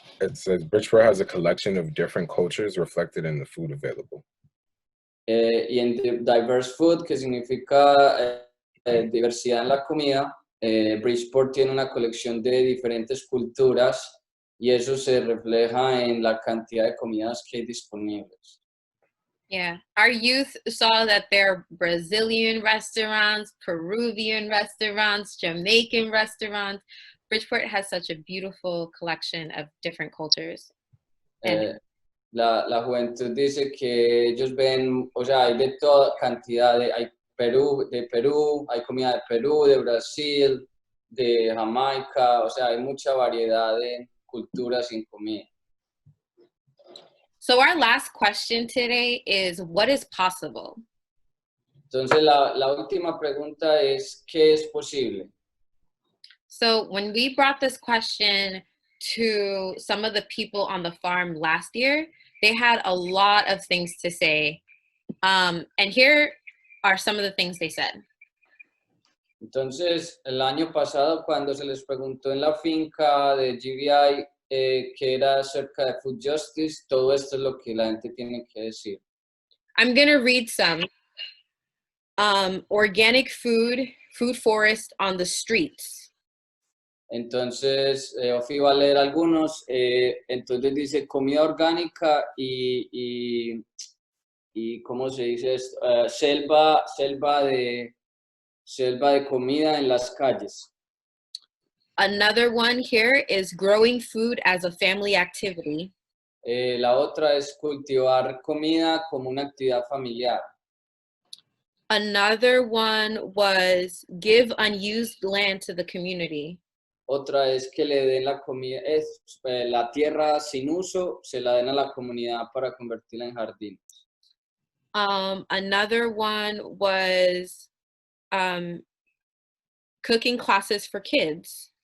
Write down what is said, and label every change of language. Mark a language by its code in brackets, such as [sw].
[en] It says Bridgeport has a collection of different cultures reflected in the food available. [es] Y en diverse food, que significa diversidad en la comida, Bridgeport tiene una colección de diferentes culturas y eso se refleja en la cantidad de comidas que hay disponibles. [en] Yeah, our youth saw that there are Brazilian restaurants, Peruvian restaurants, Jamaican restaurants. Bridgeport has such a beautiful collection of different cultures. And [es] La juventud dice que ellos ven, o sea, hay de toda cantidad, hay de Perú, hay comida de Perú, de Brasil, de Jamaica, o sea, hay mucha variedad de culturas sin comida. [en] so our last question today is, what is possible? [es] Entonces, la última pregunta es, ¿qué es posible? [en] So when we brought this question to some of the people on the farm last year, they had a lot of things to say. And here are some of the things they said. [es] Entonces, el año pasado, cuando se les preguntó en la finca de GBI que era acerca de food justice, todo esto es lo que la gente tiene que decir. [en] I'm going to read some. Organic food forest on the streets. [es] Entonces, Ofi va a leer algunos. Entonces dice comida orgánica y ¿cómo se dice esto? Selva de comida en las calles. [en] Another one here is growing food as a family activity. [es] La otra es cultivar comida como una actividad familiar. [en] Another one was give unused land to the community. [es] Otra es que le den la comida, la tierra sin uso, se la den a la comunidad para convertirla en jardín. [en] Another one was cooking classes for kids.